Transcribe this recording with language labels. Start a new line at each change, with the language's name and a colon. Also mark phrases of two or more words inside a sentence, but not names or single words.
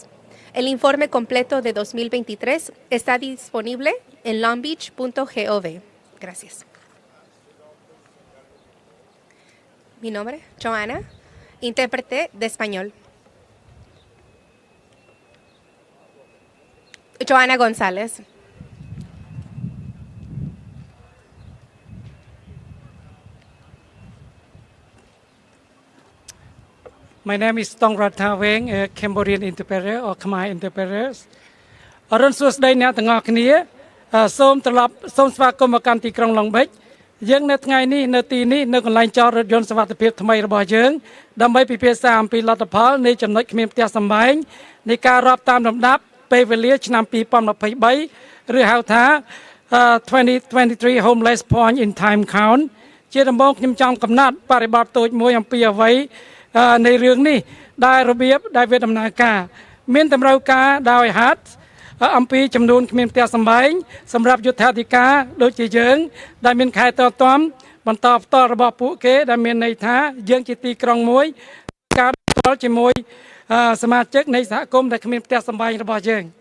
Spanish: El informe completo de 2023 está disponible en longbeach.gov. Gracias. Mi nombre, Joana, intérprete de español. Joana González.
English: My name is Tong Rataweng, a Cambodian interpreter or Khmer interpreter.
Khmer: អរុនសួស្តីអ្នកទាំងអស់គ្នាសូមត្រឡប់សូមស្វាគមន៍មកកាន់ទីក្រុងឡុងបិចយើងនៅថ្ងៃនេះនៅទីនេះនៅកន្លែងចតរថយន្តសុវត្ថិភាពថ្មីរបស់ យើងដើម្បីពិភាក្សាអំពីលទ្ធផលនៃចំណុចគ្មានផ្ទះសម្បែងនៃការរាប់តាមលំដាប់ពេលវេលាឆ្នាំ2023ឬហៅថា
English: 2023 homeless point in time count
Khmer: ជាដំបូងខ្ញុំចង់កំណត់បរិបទតូចមួយអំពីអ្វីនៃរឿងនេះដែលរបៀបដែលវាដំណើរការមានតម្រូវការដោយហេតុអំពីចំនួនគ្មានផ្ទះសម្បែងសម្រាប់យុទ្ធាធិការដូចជាយើងដែលមានខែតតំបន្តផ្ទាល់របស់ពួកគេដែលមានន័យថាយើងជាទីក្រុងមួយការផ្ទាល់ជាមួយសមាជិកនៃសហគមន៍ដែលគ្មានផ្ទះសម្បែងរបស់យើង